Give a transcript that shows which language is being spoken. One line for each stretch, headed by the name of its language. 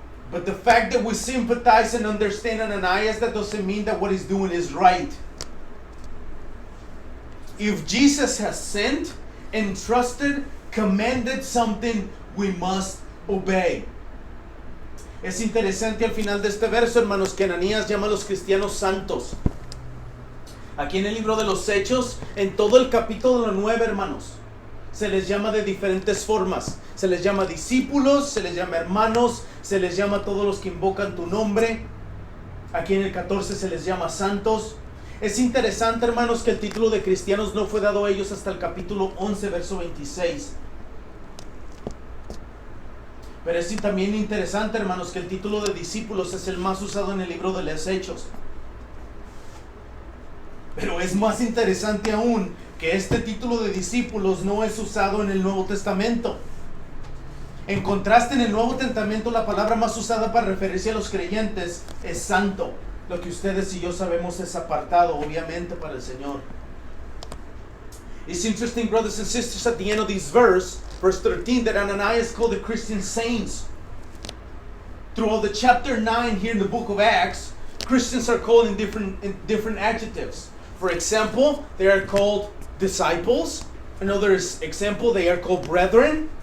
English: But the fact that we sympathize and understand Ananias, that doesn't mean that what he's doing is right. If Jesus has sent, entrusted, commanded something, we must obey.
Spanish: Es interesante al final de este verso, hermanos, que Ananías llama a los cristianos santos. Aquí en el libro de los Hechos, en todo el capítulo 9, hermanos, se les llama de diferentes formas. Se les llama discípulos, se les llama hermanos, se les llama a todos los que invocan tu nombre. Aquí en el 14 se les llama santos. Es interesante, hermanos, que el título de cristianos no fue dado a ellos hasta el capítulo 11, verso 26. Pero es también interesante, hermanos, que el título de discípulos es el más usado en el libro de los Hechos. Pero es más interesante aún que este título de discípulos no es usado en el Nuevo Testamento. En contraste, en el Nuevo Testamento la palabra más usada para referirse a los creyentes es santo. Lo que ustedes y yo sabemos es apartado, obviamente, para el Señor.
English: It's interesting, brothers and sisters, at the end of this verse 13, that Ananias called the Christians saints. Throughout the chapter 9 here in the book of Acts, Christians are called in different adjectives. For example, they are called disciples. Another example, they are called brethren.